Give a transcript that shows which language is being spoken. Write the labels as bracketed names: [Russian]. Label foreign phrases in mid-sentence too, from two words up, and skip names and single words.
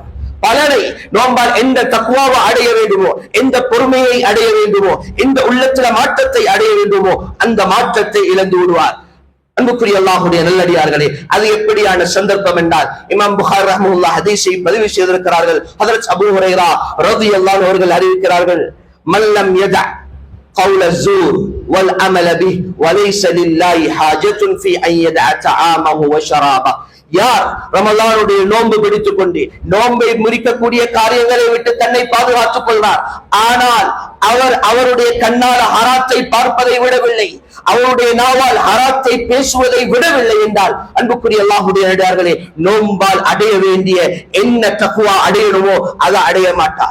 [Tamil] பலனை நோன்பால் எந்த தக்வாவை அடைய வேண்டுமோ, எந்த பொறுமையை அடைய வேண்டுமோ, எந்த உள்ளத்துல மாற்றத்தை அடைய வேண்டுமோ அந்த மாற்றத்தை இழந்து விடுவார். அன்புக்குரிய அல்லாஹ்வுடைய நல்லடியார்களே, அது எப்படியான சந்தர்ப்பம் என்றால் இமாம் புகாரி ரஹ்மத்துல்லாஹி ஹதீஸை பதிவு செய்திருக்கிறார்கள். [Arabic] ஹஜ்ரத் அபூ ஹுரைரா رضي الله عنه [Tamil] அவர்கள் அறிவிக்கிறார்கள், [Arabic] من لم يدع قول الزور والعمل به وليس لله حاجة في أن يدع طعامه وشرابه. [Tamil] யார் ரமலானுடைய நோன்பு பிடித்துக் கொண்டு நோன்பை முறிக்கக்கூடிய காரியங்களை விட்டு தன்னை பாதுகாத்துக் கொள்வார், ஆனால் அவர் அவருடைய கண்ணால் ஹராத்தை பார்ப்பதை விடவில்லை, அவருடைய நாவால் ஹராத்தை பேசுவதை விடவில்லை என்றால் அன்புக்குரிய அல்லாஹ்வுடைய நல்லடியார்களே, நோன்பால் அடைய வேண்டிய என்ன தக்வா அடையணுமோ அதை அடைய மாட்டார்.